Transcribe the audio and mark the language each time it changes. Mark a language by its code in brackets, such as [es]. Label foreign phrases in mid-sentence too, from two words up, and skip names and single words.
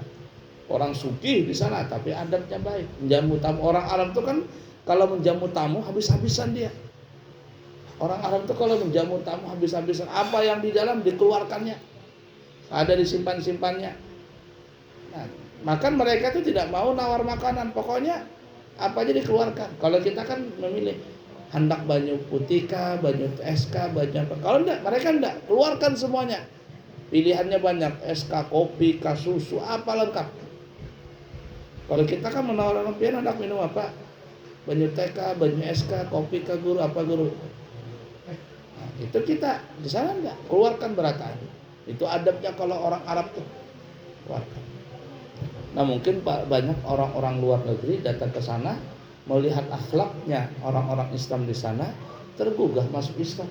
[id] Orang sugih di sana tapi adabnya baik. Menjamu tamu, orang Arab itu kan kalau menjamu tamu habis-habisan dia. Orang Arab itu kalau menjamu tamu habis-habisan, apa yang di dalam dikeluarkannya, ada disimpan-simpannya. Nah, makan mereka itu tidak mau nawar makanan, pokoknya apa aja dikeluarkan. [bjn] Kalau kita kan memilih hendak banyu putih kah, banyu es kah, banyu apa. [id] Kalau enggak, mereka enggak, keluarkan semuanya. Pilihannya banyak, es kah, kopi kah, susu, apa lengkap. [bjn] Kalau kita kan menawar orang pian hendak minum apa? Banyu teh kah, banyu es kah, kopi kah, guru, apa guru. [id] Itu kita di sana enggak, keluarkan berataan. Itu adabnya kalau orang Arab tuh keluarkan. Nah mungkin banyak orang-orang luar negeri datang ke sana melihat akhlaknya orang-orang Islam di sana, tergugah masuk Islam.